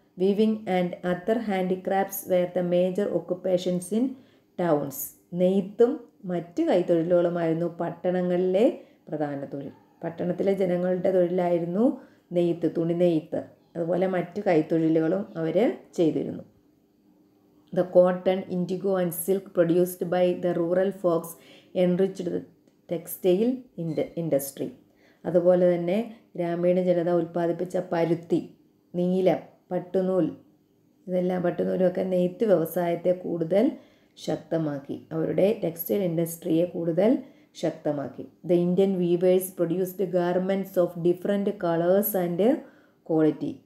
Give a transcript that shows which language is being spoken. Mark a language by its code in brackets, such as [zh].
[en] Weaving and other handicrafts were the major occupations in towns. [ml] നെയ്ത്തും മറ്റ് കൈത്തൊഴിലുകളുമായിരുന്നു പട്ടണങ്ങളിലെ പ്രധാന തൊഴിൽ. പട്ടണത്തിലെ ജനങ്ങളുടെ തൊഴിലായിരുന്നു നെയ്ത്ത്, തുണി നെയ്ത്ത്. അതുപോലെ മറ്റ് കൈത്തൊഴിലുകളും അവർ ചെയ്തിരുന്നു. [en] The cotton, indigo and silk produced by the rural folks enriched the textile industry. [ml] അതുപോലെ തന്നെ ഗ്രാമീണ ജനത ഉൽപ്പാദിപ്പിച്ച പരുത്തി, നീലം, പട്ടുനൂൽ, ഇതെല്ലാം പട്ടുനൂലൊക്കെ നെയ്ത്ത് വ്യവസായത്തെ കൂടുതൽ ശക്തമാക്കി, അവരുടെ ടെക്സ്റ്റൈൽ ഇൻഡസ്ട്രിയെ കൂടുതൽ ശക്തമാക്കി. [en] The Indian weavers produced garments of different colours and quality.